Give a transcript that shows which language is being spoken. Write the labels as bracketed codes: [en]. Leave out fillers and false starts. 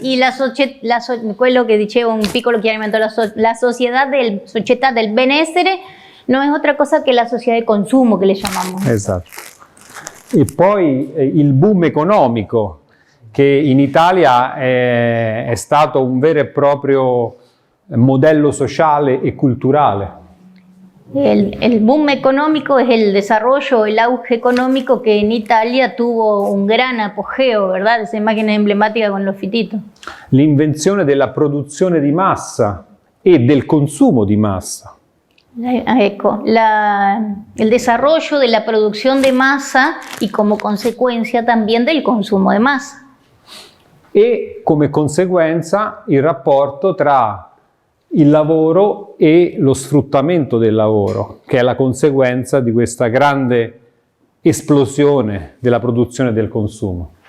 [it] Y quello che dicevo un piccolo chiarimento, la società del benessere non è otra cosa che la società di consumo che [es] le llamamos. [it] Esatto. E poi il boom economico, che in Italia è stato un vero e proprio modello sociale e culturale. [es] El boom económico es el desarrollo, el auge económico que en Italia tuvo un gran apogeo, ¿verdad? Esa imagen emblemática con los fititos. [it] L'invenzione della produzione di massa e del consumo di massa. [es] Ecco, el desarrollo de la producción de masa y como consecuencia también del consumo de masa. [it] E come conseguenza il rapporto tra il lavoro e lo sfruttamento del lavoro, che è la conseguenza di questa grande esplosione della produzione e del consumo.